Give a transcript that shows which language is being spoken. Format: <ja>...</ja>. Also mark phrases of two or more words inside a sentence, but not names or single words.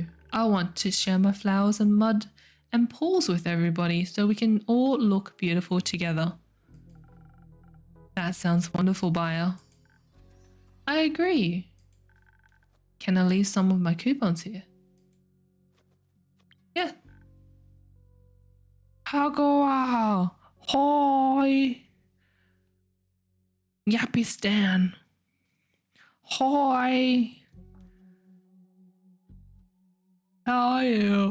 <en>I want to share my flowers and mud and pools with everybody so we can all look beautiful together. That sounds wonderful, buyer. I agree. Can I leave some of my coupons here? Yeah.</en> <kha>Hagoa. Hoi. Yappy Stan. Hoi.</kha> <en>How are you?</en>